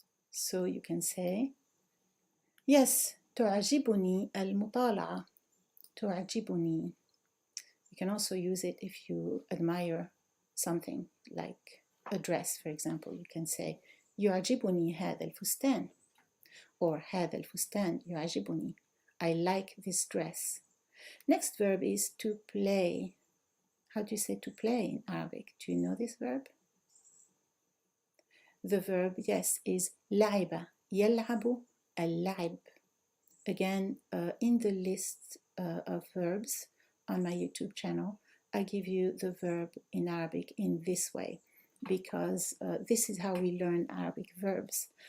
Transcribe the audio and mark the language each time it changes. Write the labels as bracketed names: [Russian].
[English] So you can say, yes, [Arabic] تعجبني المطالعة. تعجبني. [English] You can also use it if you admire something, like a dress, for example. You can say, [Arabic] يعجبني هذا الفستان. Or هذا الفستان يعجبني. [English] I like this dress. Next verb is to play. How do you say to play in Arabic? Do you know this verb? The verb, yes, is لعب. [Arabic] يلعب اللعب. [English] Again, in the list of verbs on my YouTube channel, I give you the verb in Arabic in this way, because this is how we learn Arabic verbs.